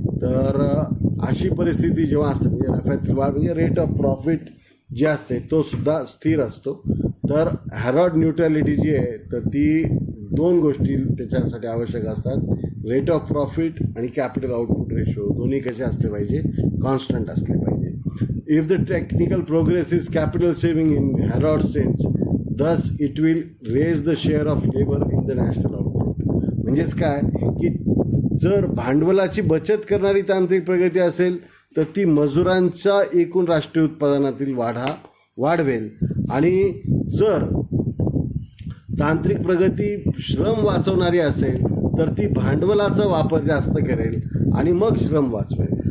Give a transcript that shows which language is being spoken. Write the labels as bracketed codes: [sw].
[mr] तर अशी परिस्थिती जेव्हा असते म्हणजे नफ्यातील वाढ म्हणजे रेट ऑफ प्रॉफिट जे असते तो सुद्धा स्थिर असतो. तर हॅरॉड न्यूट्रॅलिटी जी आहे तर ती दोन गोष्टी त्याच्यासाठी आवश्यक असतात, रेट ऑफ प्रॉफिट आणि कॅपिटल आउटपुट रेशो दोन्ही कसे असले पाहिजे, कॉन्स्टंट असले पाहिजे. [en] If the technical progress is capital saving in Harrod's sense, thus it will raise the share of labor in the national output. [mr] म्हणजेच काय की जर भांडवलाची बचत करणारी तांत्रिक प्रगती असेल तर ती मजुरांच्या एकूण राष्ट्रीय उत्पादनातील वाढवेल आणि जर तांत्रिक प्रगती श्रम वाचवणारी असेल तर ती भांडवलाचा वापर जास्त करेल आणि मग श्रम वाचवेल.